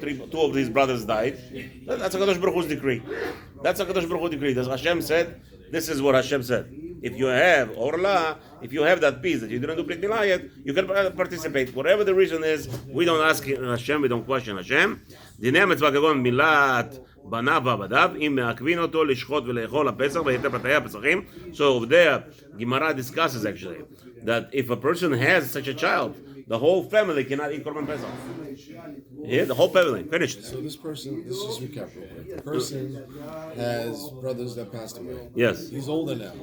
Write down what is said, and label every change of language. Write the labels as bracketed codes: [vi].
[en] Two of his brothers died. That's HaKadosh Baruch Hu's decree. That's HaKadosh Baruch Hu's decree. Hashem said, this is what Hashem said. If you have Orla, if you have that peace that you didn't do Brit Milah yet, you can participate. Whatever the reason is, we don't ask Hashem, we don't question Hashem. [he] דיני המצווה כגון מילת בניו ועבדיו, אם מעכבין אותו לשחוט ולאכול הפסח ויתר פתחי הפסחים. [en] So over there, Gemara discusses actually that if a person has such a child, the whole family cannot eat Korban Pesach. Yeah, the whole family. Finished. So this person, let's just recap real quick. The person has brothers that passed away. Yes. He's older now.